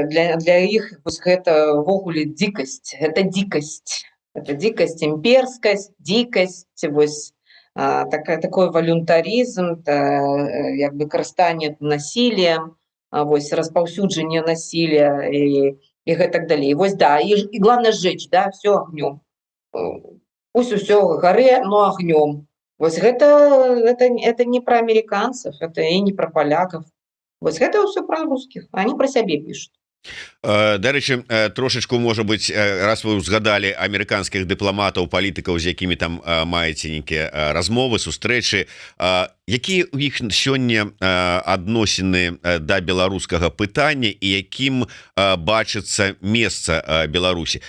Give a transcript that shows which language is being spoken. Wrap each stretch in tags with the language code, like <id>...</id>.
<be>Для іх гэта ўвогуле дзікасць. Гэта дзікасць. Это дзікасць, імперскасць, дзікасць, вось</be> <ru>такой волюнтаризм,</ru> <be>карыстанне насилием, вось распаўсюджанне насилия и гэтак далей.</be> <ru>Вось да, и главное сжечь, да, все огнем. Пусть все горе, но огнем. Вось это не про американцев, это и не про поляков. Вось это все про русских. Они про сябе пишут.</ru> <be>Дарэчы, трошечку, можа быть, раз вы узгадали амерыканскіх дыпламатаў, палітыкаў, з якімі там маеце нейкія размовы, сустрэчы, якія ў іх сёння адносіны да беларускага пытання і якім бачыцца месца Беларусі?</be>